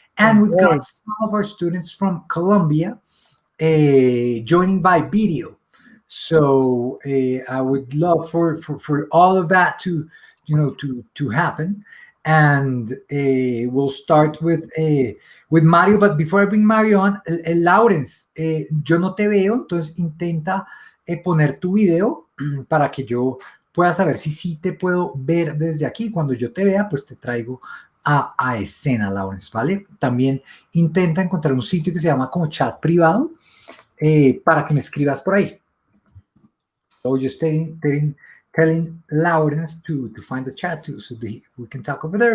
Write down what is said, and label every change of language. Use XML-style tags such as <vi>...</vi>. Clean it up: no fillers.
<en>And we've got some of our students from Colombia joining by video. So I would love for all of that to happen. And we'll start with Mario. But before I bring Mario on,</en> <es>Lawrence, yo no te veo, entonces intenta poner tu video para que yo pueda saber si sí te puedo ver desde aquí. Cuando yo te vea, pues te traigo a escena, Lawrence, ¿vale? También intenta encontrar un sitio que se llama como chat privado para que me escribas por ahí.</es> <en>So just telling Lawrence to find the chat too, so that we can talk over there.</en>